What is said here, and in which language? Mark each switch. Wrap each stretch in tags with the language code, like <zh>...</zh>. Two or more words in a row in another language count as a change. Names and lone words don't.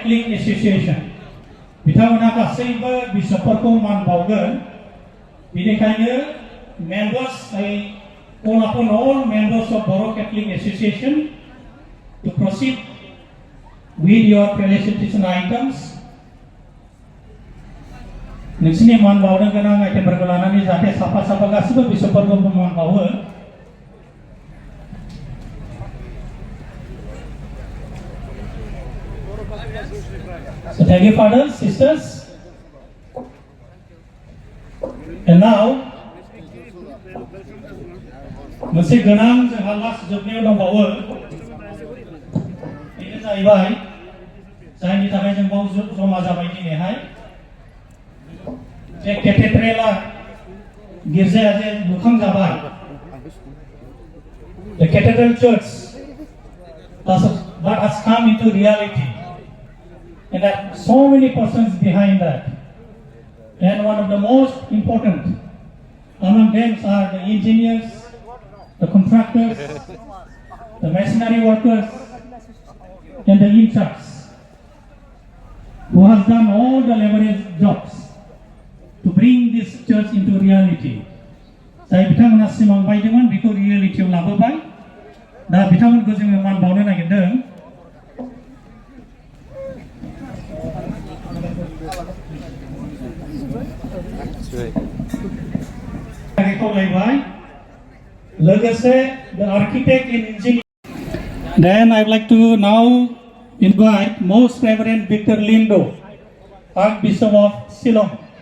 <en>Catholic Association</en> <brx>बिथांमोना गासैबो बिशपफोरखौ मान बावगोन बेनिखायनो</brx> <en>members I call upon all members of Boro Catholic Association to proceed with your felicitation items</en> <brx>नोंसिनि मान बावनो गोनां आइटेमफोरखौ लानानै जाहाथे साफा गासैबो बिशपफोरखौ मान बावो</brx> <en>So thank you, fathers, sisters. And now,</en> <brx>मोनसे गोनां जोंहा लास्ट जोबनायाव दंबावो बेनो जाहैबाय जायनि थाखाय जों बाव जमा जाबाय दिनैहाय जे केथेड्रेला गिर्जाया जे लुखांजाबाय</brx> <en>The Cathedral Church that has come into reality. And there are so many persons behind that. And one of the most important among them are the engineers, the contractors, the masonry workers, and the interns who have done all the laborious jobs to bring this church into reality.</en> <brx>जाय बिथांमोना सिमां बायदोंमोन बेखौ रियेलिटियाव लाबोबाय दा बिथांमोनखौ जोङो मान बावनो नागिरदों</brx> <en>the architect and engineer. Then I'd like to now invite Most Reverend Victor Lindo, Archbishop of Ceylon.</en>